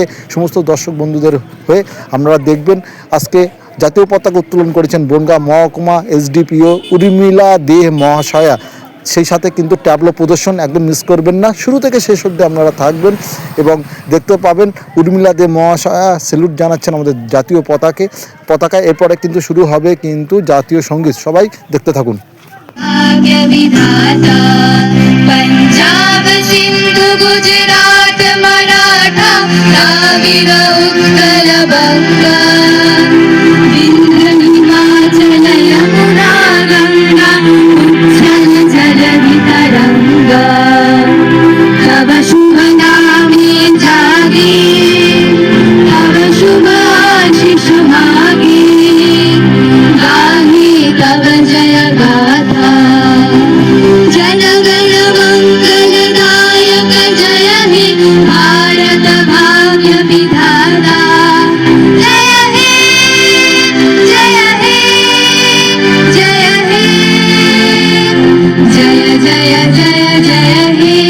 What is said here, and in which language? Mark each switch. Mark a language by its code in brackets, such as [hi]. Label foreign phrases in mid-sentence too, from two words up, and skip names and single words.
[bn] সমস্ত দর্শক বন্ধুদের হয়ে আপনারা দেখবেন আজকে জাতীয় পতাকা উত্তোলন করেছেন বনগাঁ মহকুমা এসডিপিও উর্মিলা দে মহাশয়া। সেই সাথে কিন্তু ট্যাবলো প্রদর্শন একদম মিস করবেন না, শুরু থেকে শেষ অবধি আপনারা থাকবেন এবং দেখতে পাবেন উর্মিলা দে মহাশয়া স্যালুট জানাচ্ছেন আমাদের জাতীয় পতাকা। এরপরে কিন্তু শুরু হবে কিন্তু জাতীয় সঙ্গীত। সবাই দেখতে থাকুন। পঞ্জাব সিন্ধু গুজরাট মরাঠা দ্রাবিড় উৎকল বঙ্গ বিন্ধ্য হিমাচল যমুনা গঙ্গা উচ্ছল জলধি তরঙ্গ তব শুভ নামে জাগে তব শুভ আশিস মাগে গাহে তব জয় গাথা জনগণ মঙ্গলদায়ক জয় হে ভারত ভাগ্য বিধাতা জয় হে জয় হে জয় হে জয় জয় জয় জয় হে।